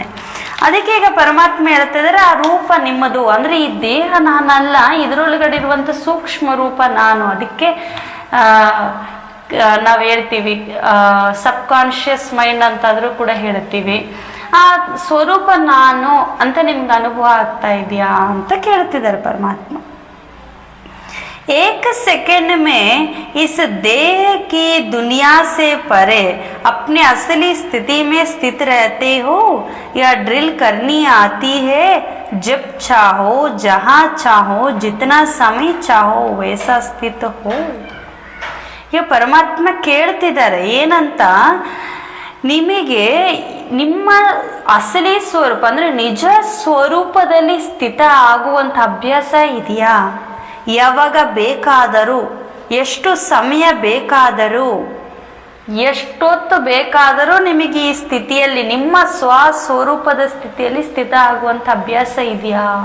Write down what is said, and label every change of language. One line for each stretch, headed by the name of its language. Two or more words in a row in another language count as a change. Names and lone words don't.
Kannada: ಅದಕ್ಕೆ ಈಗ ಪರಮಾತ್ಮ ಹೇಳ್ತಾ ಇದ್ದಾರೆ, ಆ ರೂಪ ನಿಮ್ಮದು ಅಂದ್ರೆ ಈ ದೇಹ ನಾನಲ್ಲ, ಇದರೊಳಗಡೆ ಇರುವಂತ ಸೂಕ್ಷ್ಮ ರೂಪ ನಾನು. ಅದಕ್ಕೆ ನಾವು ಹೇಳ್ತೀವಿ
English: subconscious mind
Kannada: ಅಂತಾದ್ರೂ ಕೂಡ ಹೇಳ್ತೀವಿ. ಆ ಸ್ವರೂಪ ನಾನು ಅಂತ ನಿಮ್ಗೆ ಅನುಭವ ಆಗ್ತಾ ಇದೆಯಾ ಅಂತ ಕೇಳ್ತಿದ್ದಾರೆ ಪರಮಾತ್ಮ.
Hindi: एक सेकंड में इस देह की दुनिया से परे अपने असली स्थिति में स्थित रहते हो या ड्रिल करनी आती है जब चाहो जहाँ चाहो जितना समय चाहो वैसा स्थित हो.
Kannada: ಈಗ ಪರಮಾತ್ಮ ಕೇಳ್ತಿದ್ದಾರೆ ಏನಂತ, ನಿಮಗೆ ನಿಮ್ಮ ಅಸಲಿ ಸ್ವರೂಪ ಅಂದರೆ ನಿಜ ಸ್ವರೂಪದಲ್ಲಿ ಸ್ಥಿತ ಆಗುವಂಥ ಅಭ್ಯಾಸ ಇದೆಯಾ? ಯಾವಾಗ ಬೇಕಾದರೂ, ಎಷ್ಟು ಸಮಯ ಬೇಕಾದರೂ, ಎಷ್ಟೊತ್ತು ಬೇಕಾದರೂ ನಿಮಗೆ ಈ ಸ್ಥಿತಿಯಲ್ಲಿ, ನಿಮ್ಮ ಸ್ವಸ್ವರೂಪದ ಸ್ಥಿತಿಯಲ್ಲಿ ಸ್ಥಿತ ಆಗುವಂಥ ಅಭ್ಯಾಸ ಇದೆಯಾ?